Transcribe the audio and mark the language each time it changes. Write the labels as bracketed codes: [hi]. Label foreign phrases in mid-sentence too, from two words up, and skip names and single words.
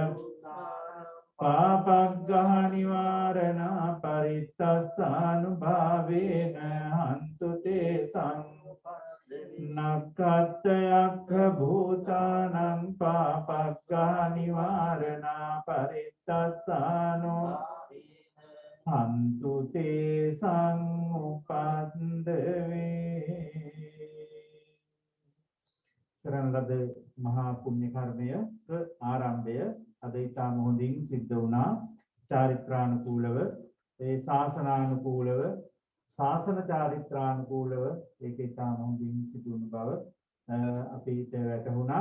[pi] පාපග්ගහ නිවාරණා පරිත්තස්සානුභාවේන හන්තු තේ නක්කත්තයක්ක භූතානං පාපග්ගහ නිවාරණා පරිත්තස්සානෝ හන්තු තේ [si] සම්මුපද්දවේ කරන ලද මහා පුණ්‍ය කර්මය ආරම්භය අද ඉතාම හොඳින් සිද්ධ වුණා චාරිත්‍රානුකූලව ඒ ශාසනානුකූලව ශාසන චාරිත්‍රානුකූලව ඒක ඉතාම හොඳින් සිදු වුණු බව අපිට වැටහුණා.